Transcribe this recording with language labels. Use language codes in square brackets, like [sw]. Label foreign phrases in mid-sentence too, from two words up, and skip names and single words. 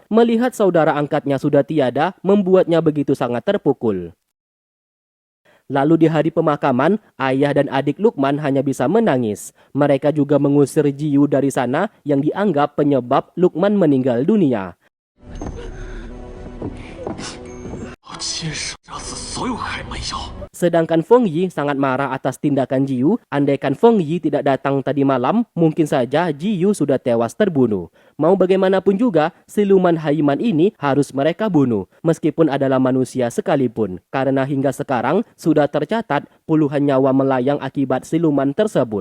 [id] Melihat saudara angkatnya sudah tiada, membuatnya begitu sangat terpukul. Lalu di hari pemakaman, ayah dan adik Lukman hanya bisa menangis. Mereka juga mengusir Jiyu dari sana yang dianggap penyebab Lukman meninggal dunia. [zh] 亲手杀死所有海门妖。 [id] Sedangkan Feng Yi sangat marah atas tindakan Jiyu. Andaikan Feng Yi tidak datang tadi malam, mungkin saja Jiyu sudah tewas terbunuh. Mau bagaimanapun juga, siluman Haiman ini harus mereka bunuh, meskipun adalah manusia sekalipun. Karena hingga sekarang sudah tercatat puluhan nyawa melayang akibat siluman tersebut.